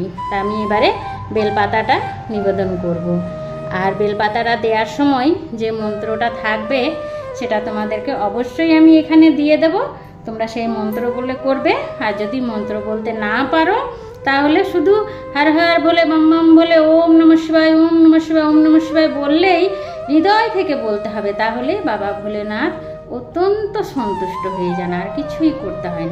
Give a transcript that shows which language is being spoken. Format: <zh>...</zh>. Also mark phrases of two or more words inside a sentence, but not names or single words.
<bn>তা আমি এবারে বেলপাতাটা নিবেদন করব। আর বেলপাতাটা দেওয়ার সময় যে মন্ত্রটা থাকবে সেটা তোমাদেরকে অবশ্যই আমি এখানে দিয়ে দেব। তোমরা সেই মন্ত্রগুলো করবে। আর যদি মন্ত্র বলতে না পারো তাহলে শুধু হর হর বলে বাম বাম বলে</bn> <sa>ওম নমঃ শিবায়, ওম নমঃ শিবায়, ওম নমঃ শিবায়</sa> <bn>বললেই হৃদয় থেকে বলতে হবে, তাহলে বাবা ভোলেনাথ অত্যন্ত সন্তুষ্ট হয়ে যান, আর কিছুই করতে হয় না।</bn>